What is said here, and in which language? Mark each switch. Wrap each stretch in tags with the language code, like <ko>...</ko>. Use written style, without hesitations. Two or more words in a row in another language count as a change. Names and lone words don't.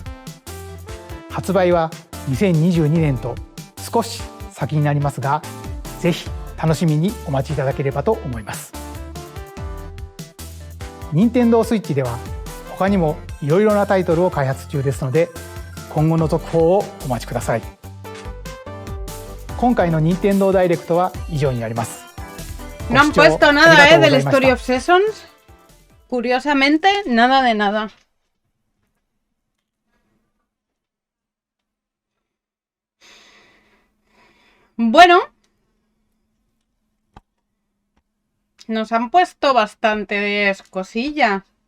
<ja>発売は2022年と少し先になりますが、ぜひ楽しみにお待ちいただければと思います。任天堂スイッチでは他にもいろいろなタイトルを開発中ですので、今後の続報をお待ちください。今回の任天堂ダイレクトは以上になります。</ja> <es>No han puesto nada, del Story of Seasons. Curiosamente, nada de nada. Bueno, nos han puesto bastantes cosillas.</es>